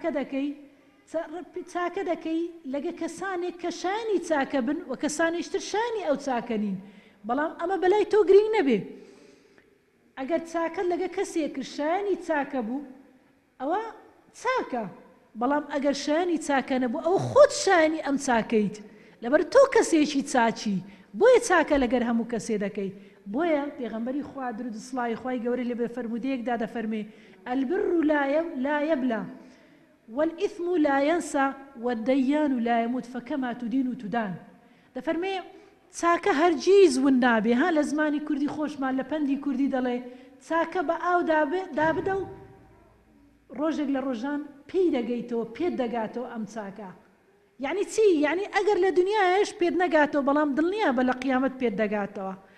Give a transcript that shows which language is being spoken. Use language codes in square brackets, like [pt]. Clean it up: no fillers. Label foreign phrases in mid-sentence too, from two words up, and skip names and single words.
[ckb] چاکە دەکەی لەگە کەسانێک کە شانی چاکە بن و کەسانیشتر شانی ئەو چاکە نین بەڵام ئەمە بەلای تۆ گرنگ نەبێ ئەگەر چاکە لەگە کەسێک شانی چاکە بوو ئەوە چاکە بەڵام ئەگەر شانی چاکە نەبوو ئەو خۆت شانی ئەم چاکەیت لەبەر تۆ کەسێکی چاچی بۆیە چاکە لەگەر هەموو کەسێ دەکەی بۆیە پێغەمبەری خوا درود و سڵاوی خوای گەورەی لێ بێ فەرمودەیەکدا دەفەرمێ [ar] البر لا يبلى والإثم لا ينسى والديان لا يموت فكما تدين تدان [ckb] دەفەرمێ چاکە هەرگیز ون نابێ ها لە زمانی کوردی خۆشمان لە پەندی کوردی دەڵێ چاکە بە ئاو دابدە و ڕۆژێک لە ڕۆژان پێی دەگەیتەوە پێت دەگاتەوە ئەم چاکە یعنی چی یعنی ئەگەر لە دنیاش پێت نەگاتەوە بەڵام دڵنیە بە لە قیامەت پێت دەگاتەوە